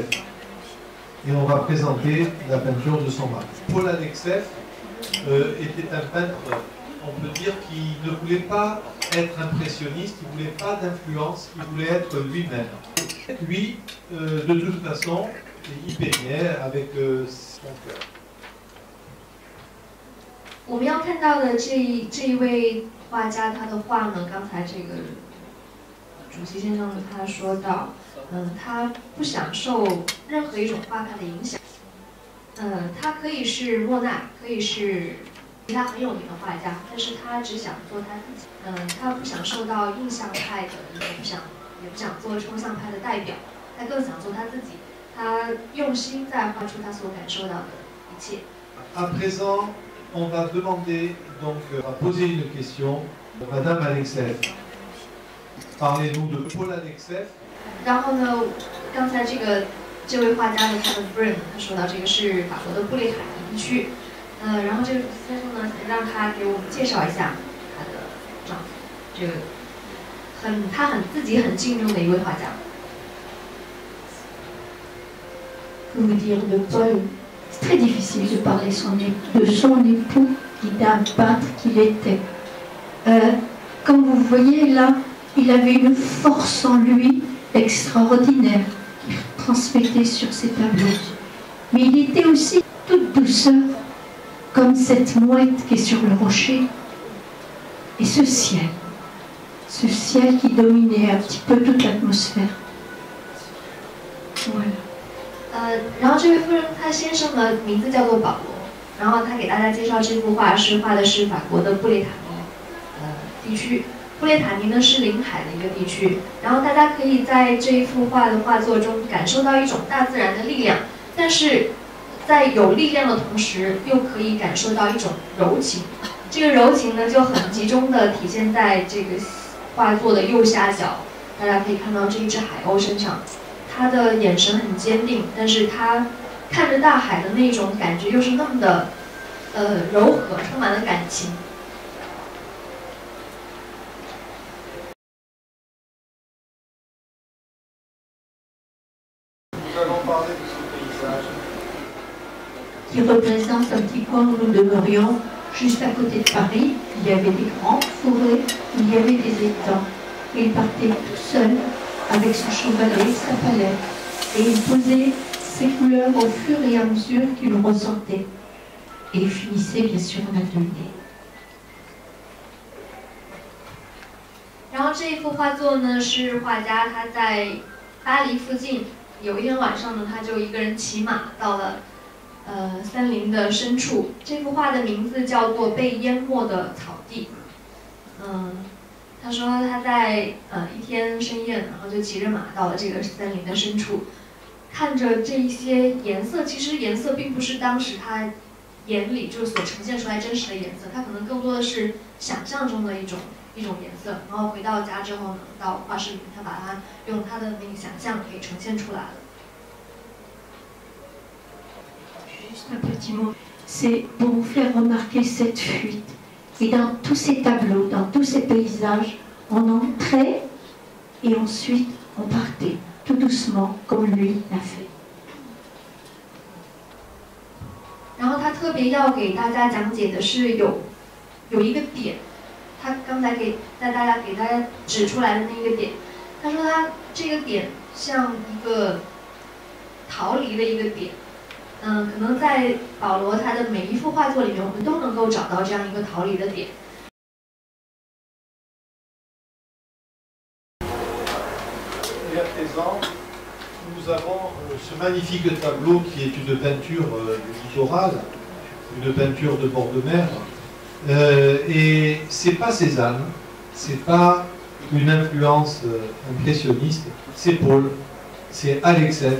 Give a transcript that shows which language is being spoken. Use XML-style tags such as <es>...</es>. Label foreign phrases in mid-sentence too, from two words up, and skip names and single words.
<fr>Et on va présenter la peinture de son mari. Paul Alexeïev était un peintre, on peut dire, qui ne voulait pas être impressionniste, il ne voulait pas d'influence, il voulait être lui-même. Lui, de toute façon, il peignait avec son cœur.</fr> <zh>我们要看到的这一位画家，他的画呢，刚才这个主席先生他说到，他不享受任何一种画派的影响，他可以是莫奈，可以是其他很有名的画家，但是他只想做他自己，他不想受到印象派的，也不想做抽象派的代表，他更想做他自己，他用心在画出他所感受到的一切。</zh> <fr>À présent, on va demander, donc, à poser une question à Madame Alexeïev. Parlez-nous de Paul Alexeïev.</fr> <zh>然后呢，刚才这位画家的他的夫人，他说到这个是法国的布列塔尼地区，然后这个先生呢，让他给我们介绍一下他的丈夫，这个他自己很敬重的一位画家。</zh> <fr>Vous dire de Paul. C'est très difficile de parler de son époux, qui était un peintre qu'il était. Comme vous voyez là, il avait une force en lui extraordinaire qu'il transmettait sur ses tableaux. Mais il était aussi toute douceur, comme cette mouette qui est sur le rocher. Et ce ciel qui dominait un petit peu toute l'atmosphère. Voilà.</fr> <zh>然后这位夫人，她先生的名字叫做保罗，然后他给大家介绍这幅画是画的是法国的布列塔尼地区， 布列塔尼呢是临海的一个地区，然后大家可以在这一幅画的画作中感受到一种大自然的力量，但是在有力量的同时，又可以感受到一种柔情。这个柔情呢就很集中的体现在这个画作的右下角，大家可以看到这一只海鸥身上，它的眼神很坚定，但是它看着大海的那种感觉又是那么的柔和，充满了感情。</zh> <fr>Qui représente un petit coin où nous demeurions, juste à côté de Paris. Il y avait des grandes forêts, il y avait des étangs. Et il partait tout seul avec son chevalet, sa palette, et il posait ses couleurs au fur et à mesure qu'il ressortait. Et il finissait bien sûr en atelier.</fr> <zh>然后这一幅画作呢，是画家他在巴黎附近有一天晚上呢，他就一个人骑马到了森林的深处。这幅画的名字叫做《被淹没的草地》。他说他在一天深夜，然后就骑着马到了这个森林的深处，看着这一些颜色，其实颜色并不是当时他眼里就所呈现出来真实的颜色，它可能更多的是想象中的一种颜色。然后回到家之后呢，到画室里面，他把它用他的那个想象给呈现出来了。</zh> <fr>Juste un petit mot, c'est pour vous faire remarquer cette fuite. Et dans tous ces tableaux, dans tous ces paysages, on entrait et ensuite on partait, tout doucement, comme lui l'a fait.</fr> <zh>然后他特别要给大家讲解的是有一个点，他刚才给大家指出来的那个点，他说他这个点像一个逃离的一个点。可能在保罗他的每一幅画作里面，我们都能够找到这样一个逃离的点。</zh> <fr>Et à présent, nous avons ce magnifique tableau qui est une peinture du littoral, une peinture de bord de mer. Et c'est pas Cézanne, c'est pas une influence impressionniste, c'est Paul, c'est Alexev.</fr>